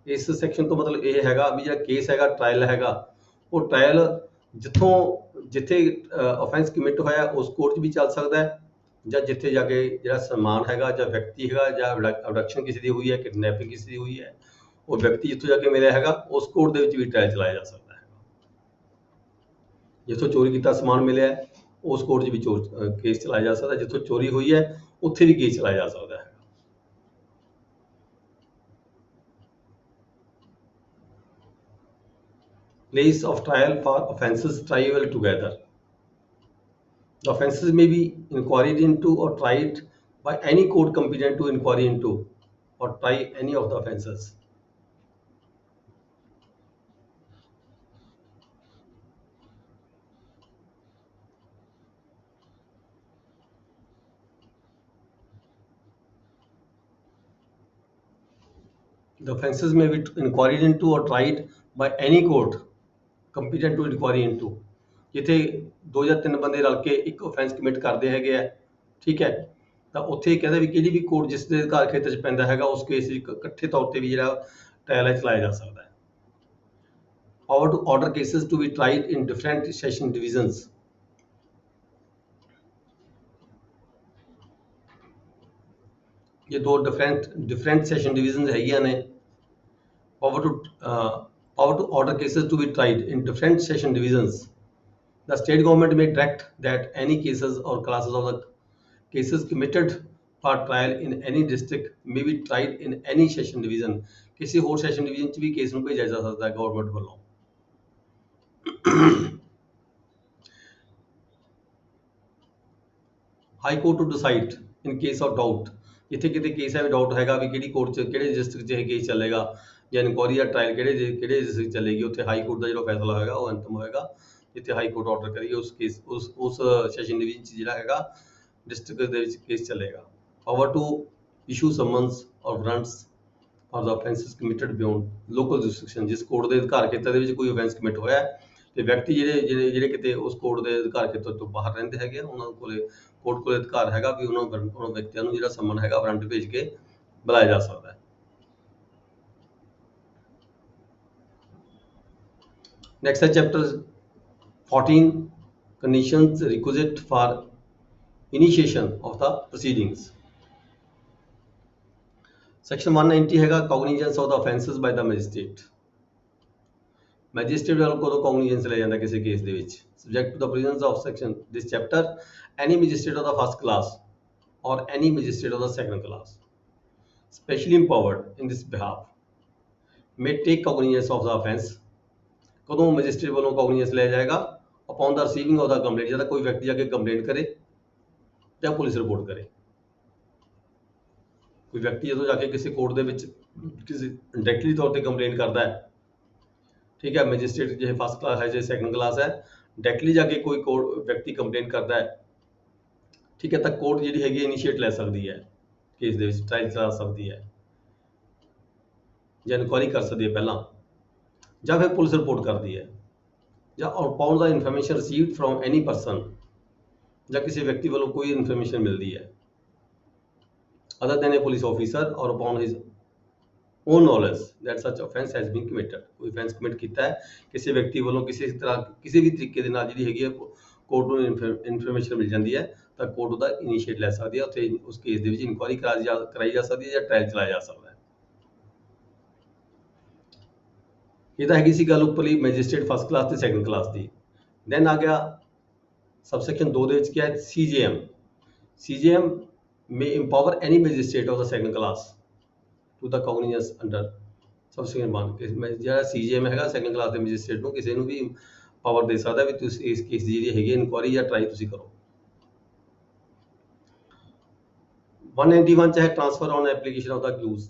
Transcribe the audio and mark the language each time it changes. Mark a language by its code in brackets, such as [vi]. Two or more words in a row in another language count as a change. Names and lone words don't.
[pa] ਇਸ ਸੈਕਸ਼ਨ ਤੋਂ ਮਤਲਬ ਇਹ ਹੈਗਾ ਵੀ ਜਿਹੜਾ ਕੇਸ ਹੈਗਾ ਟ੍ਰਾਇਲ ਹੈਗਾ ਉਹ ਟ੍ਰਾਇਲ ਜਿੱਥੇ offense ਕਮਿਟ ਹੋਇਆ ਉਸ ਕੋਰਟ 'ਚ ਵੀ ਚੱਲ ਸਕਦਾ ਹੈ, ਜਾਂ ਜਿੱਥੇ ਜਾ ਕੇ ਜਿਹੜਾ ਸਨਮਾਨ ਹੈਗਾ ਜਾਂ ਵਿਅਕਤੀ ਹੈਗਾ ਜਾਂ ਅਬਡਕਸ਼ਨ ਕਿਸੇ ਦੀ ਹੋਈ ਹੈ, ਕਿਡਨੈਪਿੰਗ ਕਿਸੇ ਦੀ ਹੋਈ ਹੈ, ਉਹ ਵਿਅਕਤੀ ਜਿੱਥੋਂ ਜਾ ਕੇ ਮਿਲਿਆ ਹੈਗਾ ਉਸ ਕੋਰਟ ਦੇ ਵਿੱਚ ਵੀ ਟ੍ਰਾਇਲ ਚਲਾਇਆ ਜਾ ਸਕਦਾ ਹੈ। ਜਿੱਥੋਂ ਚੋਰੀ ਕੀਤਾ ਸਮਾਨ ਮਿਲਿਆ ਹੈ, ਉਸ ਕੋਰਟ 'ਚ ਵੀ ਕੇਸ ਚਲਾਇਆ ਜਾ ਸਕਦਾ, ਜਿੱਥੋਂ ਚੋਰੀ ਹੋਈ ਹੈ ਉੱਥੇ ਵੀ ਕੇਸ ਚਲਾਇਆ ਜਾ ਸਕਦਾ ਹੈ। [en] Place of trial for offences triable together. The offences may be inquired into or tried by any court competent to inquiry into or try any of the offences. The offences may be inquired into or tried by any court competent to inquiry into. [pa] ਜਿੱਥੇ 2 ਜਾਂ 3 ਬੰਦੇ ਰਲ ਕੇ ਇੱਕ [en] offense commit [pa] ਕਰਦੇ ਹੈਗੇ ਆ, ਠੀਕ ਹੈ, ਤਾਂ ਉੱਥੇ ਕਹਿੰਦਾ ਵੀ ਕਿਹੜੀ ਵੀ ਕੋਰਟ ਜਿਸ ਦੇ ਅਧਿਕਾਰ ਖੇਤਰ 'ਚ ਪੈਂਦਾ ਹੈਗਾ ਉਸ ਕੇਸ ਵਿੱਚ ਇਕੱਠੇ ਤੌਰ ਤੇ ਵੀ ਜਿਹੜਾ ਟ੍ਰਾਇਲ ਹੈ ਚਲਾਇਆ ਜਾ ਸਕਦਾ ਹੈ। [en] Power to order cases to be tried in different session divisions. [hi] ये दो [en] different session divisions [pa] ਹੈਗੀਆਂ ਨੇ। [en] Power to order cases to be tried in different session divisions. The state government may direct that any cases or classes of the cases committed for trial in any district may be tried in any session division. [pa] ਕਿਸੇ ਹੋਰ [en] session division [pa] 'ਚ ਵੀ ਕੇਸ ਨੂੰ ਭੇਜਿਆ ਜਾ ਸਕਦਾ ਹੈ ਗਵਰਨਮੈਂਟ ਵੱਲੋਂ। [en] High Court to decide in case of doubt. [pa] ਜਿੱਥੇ ਕਿਤੇ ਕੇਸ ਹੈ ਡਾਊਟ ਹੈਗਾ ਵੀ ਕਿਹੜੀ ਕੋਰਟ 'ਚ ਕਿਹੜੇ ਡਿਸਟ੍ਰਿਕਟ 'ਚ ਇਹ ਕੇਸ ਚੱਲੇਗਾ ਜਾਂ ਇਨਕੁਆਰੀ ਜਾਂ ਟ੍ਰਾਇਲ ਕਿਹੜੇ ਡਿਸਟ੍ਰਿਕਟ ਚੱਲੇਗੀ, ਉੱਥੇ ਹਾਈ ਕੋਰਟ ਦਾ ਜਿਹੜਾ ਫੈਸਲਾ ਹੋਏਗਾ ਉਹ ਅੰਤਮ ਹੋਏਗਾ। ਜਿੱਥੇ ਹਾਈ ਕੋਰਟ ਆਰਡਰ ਕਰੀਏ ਉਸ [en] session division [pa] 'ਚ ਜਿਹੜਾ ਹੈਗਾ ਡਿਸਟ੍ਰਿਕਟ ਦੇ ਵਿੱਚ ਕੇਸ ਚੱਲੇਗਾ। [en] Power to issue summons or warrants for the offences committed beyond local jurisdiction. [pa] ਜਿਸ ਕੋਰਟ ਦੇ ਅਧਿਕਾਰ ਖੇਤਰ ਦੇ ਵਿੱਚ ਕੋਈ [en] offense commit [pa] ਹੋਇਆ ਤੇ ਵਿਅਕਤੀ ਜਿਹੜੇ ਕਿਤੇ ਉਸ ਕੋਰਟ ਦੇ ਅਧਿਕਾਰ ਖੇਤਰ ਤੋਂ ਬਾਹਰ ਰਹਿੰਦੇ ਹੈਗੇ ਆ, ਉਹਨਾਂ ਕੋਲੇ ਕੋਰਟ ਕੋਲੇ ਅਧਿਕਾਰ ਹੈਗਾ ਵੀ ਉਹਨਾਂ ਵਿਅਕਤੀਆਂ ਨੂੰ ਜਿਹੜਾ ਸਮਨ ਹੈਗਾ ਵਾਰੰਟ ਭੇਜ ਕੇ ਬੁਲਾਇਆ ਜਾ ਸਕਦਾ ਹੈ। [en] Next है chapter 14, conditions requisite for initiation of the proceedings. Section 190 ਹੈਗਾ cognizance of the offences by the magistrate. [pa] ਮੈਜਿਸਟ੍ਰੇਟ ਵੱਲੋਂ ਕਦੋਂ cognizance ਲਿਆ ਜਾਂਦਾ ਕਿਸੇ ਕੇਸ ਦੇ ਵਿੱਚ? [en] Subject to the provisions of section this chapter, any magistrate of the first class or any magistrate of the second class specially empowered in this behalf may take cognizance of the offence. [pa] ਕਦੋਂ ਮੈਜਿਸਟ੍ਰੇਟ ਵੱਲੋਂ cognizance ਲਿਆ ਜਾਏਗਾ? [en] Upon the receiving of the complaint, [pa] ਜਦੋਂ ਕੋਈ ਵਿਅਕਤੀ ਜਾ ਕੇ ਕੰਪਲੇਂਟ ਕਰੇ ਜਾਂ ਪੁਲਿਸ ਰਿਪੋਰਟ ਕਰੇ। ਕੋਈ ਵਿਅਕਤੀ ਜਦੋਂ ਜਾ ਕੇ ਕਿਸੇ ਕੋਰਟ ਦੇ ਵਿੱਚ ਕਿਸੇ ਡਾਇਰੈਕਟਲੀ ਤੌਰ ਤੇ ਕੰਪਲੇਂਟ ਕਰਦਾ ਹੈ, ਠੀਕ ਹੈ, ਮੈਜਿਸਟ੍ਰੇਟ ਜੇ [en] first class [pa] ਹੈ ਜੇ [en] second class [pa] ਹੈ, ਡਾਇਰੈਕਟਲੀ ਜਾ ਕੇ ਕੋਈ ਵਿਅਕਤੀ ਕੰਪਲੇਂਟ ਕਰਦਾ ਹੈ, ਠੀਕ ਹੈ, ਤਾਂ ਕੋਰਟ ਜਿਹੜੀ ਹੈਗੀ ਇਨੀਸ਼ੀਏਟ ਲੈ ਸਕਦੀ ਹੈ ਕੇਸ ਦੇ ਵਿੱਚ, ਟ੍ਰਾਇਲ ਚਲਾ ਸਕਦੀ ਹੈ ਜਾਂ ਇਨਕੁਆਇਰੀ ਕਰ ਸਕਦੀ ਹੈ ਪਹਿਲਾਂ, ਜਾਂ ਫਿਰ ਪੁਲਿਸ ਰਿਪੋਰਟ ਕਰਦੀ ਹੈ, ਜਾਂ [en] upon the information received from any person, [pa] ਜਾਂ ਕਿਸੇ ਵਿਅਕਤੀ ਵੱਲੋਂ ਕੋਈ ਇਨਫੋਰਮੇਸ਼ਨ ਮਿਲਦੀ ਹੈ [en] other than a police officer or upon his own knowledge that such offence has been committed. [pa] ਕੋਈ [en] offence commit [pa] ਕੀਤਾ ਹੈ ਕਿਸੇ ਵਿਅਕਤੀ ਵੱਲੋਂ ਕਿਸੇ ਤਰ੍ਹਾਂ ਕਿਸੇ ਵੀ ਤਰੀਕੇ ਦੇ ਨਾਲ ਜਿਹੜੀ ਹੈਗੀ ਹੈ ਕੋਰਟ ਨੂੰ ਇਨਫੋਰਮੇਸ਼ਨ ਮਿਲ ਜਾਂਦੀ ਹੈ ਤਾਂ ਕੋਰਟ ਉਹਦਾ ਇਨੀਸ਼ੀਏਟ ਲੈ ਸਕਦੀ ਹੈ, ਉੱਥੇ ਉਸ ਕੇਸ ਦੇ ਵਿੱਚ ਇਨਕੁਆਇਰੀ ਕਰਾਈ ਜਾ ਸਕਦੀ ਹੈ ਜਾਂ ਟ੍ਰਾਇਲ ਚਲਾਇਆ ਜਾ ਸਕਦਾ ਹੈ। ਇਹ ਤਾਂ ਹੈਗੀ ਸੀ ਗੱਲ ਉੱਪਰਲੀ ਮੈਜਿਸਟ੍ਰੇਟ [en] first class [pa] ਤੇ [en] second class [pa] ਦੀ। ਦੈਨ ਆ ਗਿਆ ਸਬਸੈਕਸ਼ਨ 2 ਦੇ ਵਿੱਚ ਕੀ ਹੈ? [en] CJM may empower any magistrate of the second class to the cognizance under subsection 1. [pa] ਜਿਹੜਾ CJM ਹੈਗਾ [en] second class [pa] ਦੇ ਮੈਜਿਸਟ੍ਰੇਟ ਨੂੰ ਕਿਸੇ ਨੂੰ ਵੀ ਪਾਵਰ ਦੇ ਸਕਦਾ ਵੀ ਤੁਸੀਂ ਇਸ ਕੇਸ ਦੀ ਜਿਹੜੀ ਹੈਗੀ ਇਨਕੁਆਇਰੀ ਜਾਂ ਟਰਾਈ ਤੁਸੀਂ ਕਰੋ। [en] 191 [pa] ਚ ਹੈ [en] transfer on application of the accused.